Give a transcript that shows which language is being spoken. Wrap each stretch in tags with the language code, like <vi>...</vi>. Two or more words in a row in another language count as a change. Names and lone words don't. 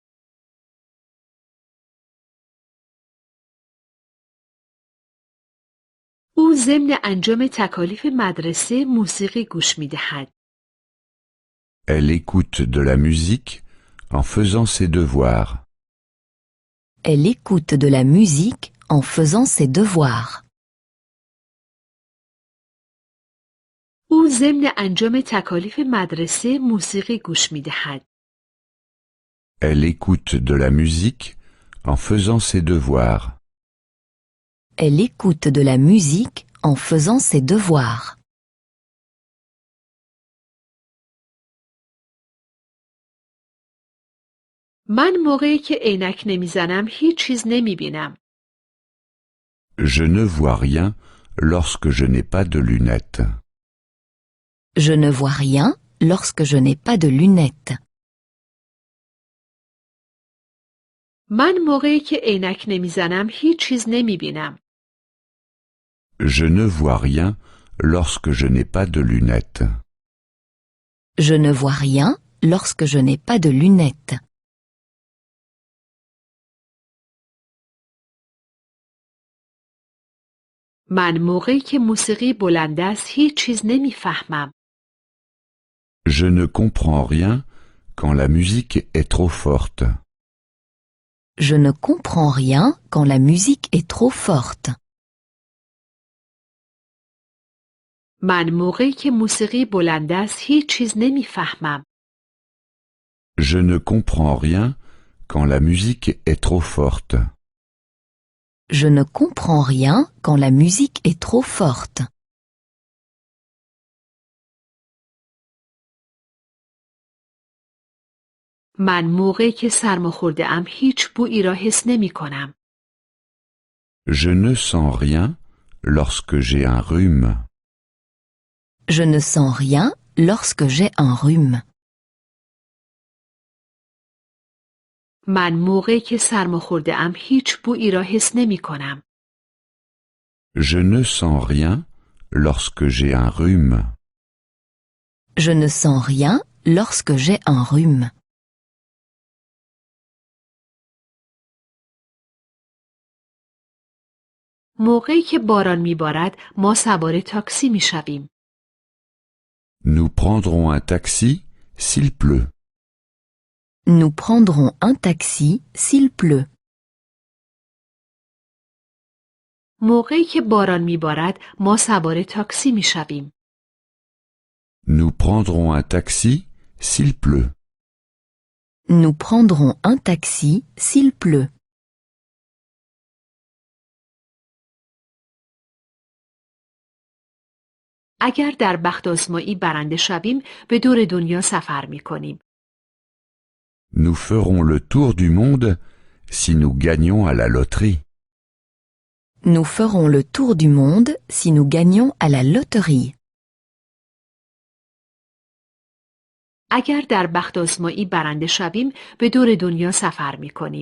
<fa>او ضمن انجام تکالیف مدرسه موسیقی گوش می دهد.</fa> <fr>Elle écoute de la musique en faisant ses devoirs. Elle écoute de la musique en faisant ses devoirs.</fr> <fa>او ضمن انجام تکالیف مدرسه موسیقی گوش می دهد.</fa> <fr>Elle écoute de la musique en faisant ses devoirs. Elle écoute de la musique en faisant ses devoirs.</fr> <fa>من موقعی که عینک نمیزنم هیچ چیز نمی بینم.</fa> <fr>Je ne vois rien lorsque je n'ai pas de lunettes. Je ne vois rien lorsque je n'ai pas de lunettes.</fr> <fa>من موقعی که عینک نمیزنم هیچ چیز نمی بینم.</fa> <fr>Je ne vois rien lorsque je n'ai pas de lunettes. Je ne vois rien lorsque je n'ai pas de lunettes.</fr> <fa>من موقعی که موسیقی بلند است هیچ چیز نمیفهمم.</fa> <fr>Je ne comprends rien quand la musique est trop forte. Je ne comprends rien quand la musique est trop forte.</fr> <fa>من موقعی که موسیقی بلند است هیچ چیز نمیفهمم.</fa> <fr>Je ne comprends rien quand la musique est trop forte. Je ne comprends rien quand la musique est trop forte.</fr> <fa>من موقعی که سرماخورده ام هیچ بویی را حس نمی کنم.</fa> <fr>Je ne sens rien lorsque j'ai un rhume. Je ne sens rien lorsque j'ai un rhume.</fr> <fa>من موقعی که سرماخورده ام هیچ بویی را حس نمی کنم.</fa> <fr>Je ne sens rien lorsque j'ai un rhume. Je ne sens rien lorsque j'ai un rhume.</fr> <fa>موقعی که باران میبارد ما سوار تاکسی میشویم.</fa> <fr>Nous prendrons un taxi s'il pleut. Nous prendrons un taxi s'il pleut.</fr> <fa>موقعی که باران میبارد ما سوار تاکسی میشویم.</fa> <fr>Nous prendrons un taxi s'il pleut. Nous prendrons un taxi s'il pleut.</fr> <fa>اگر در بخت آزمایی برنده شویم به دور دنیا سفر میکنیم.</fa> <fr>Nous ferons le tour du monde si nous gagnons à la loterie. Nous ferons le tour du monde si nous gagnons à la loterie.</fr> <fa>اگر در بخت آزمایی برنده شویم به دور دنیا سفر می کنیم.</fa>